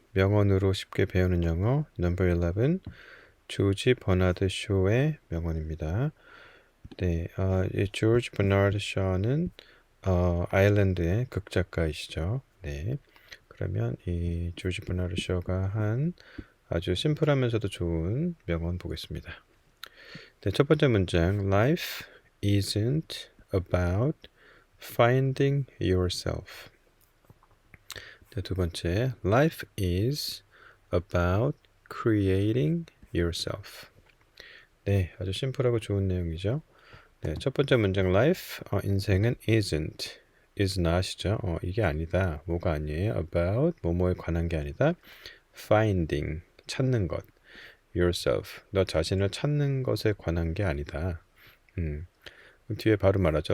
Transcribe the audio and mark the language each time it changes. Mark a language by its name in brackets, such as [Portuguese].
[Korean] 명언으로 쉽게 배우는 영어 Number 11 조지 버나드 쇼의 명언입니다. 네, 이 조지 버나드 쇼는 아일랜드의 극작가이시죠. 네, 그러면 이 조지 버나드 쇼가 한 아주 심플하면서도 좋은 명언 보겠습니다. 네, 첫 번째 문장 [English] Life isn't about finding yourself. [Korean] 네, 두 번째, [English] Life is about creating yourself. [Korean] 네, 아주 심플하고 좋은 내용이죠. 네, 첫 번째 문장, Life, 인생은 isn't, is not이죠. 이게 아니다, 뭐가 아니에요. About, 뭐뭐에 관한 게 아니다. Finding, 찾는 것. Yourself, 너 자신을 찾는 것에 관한 게 아니다. 뒤에 바로 말하죠.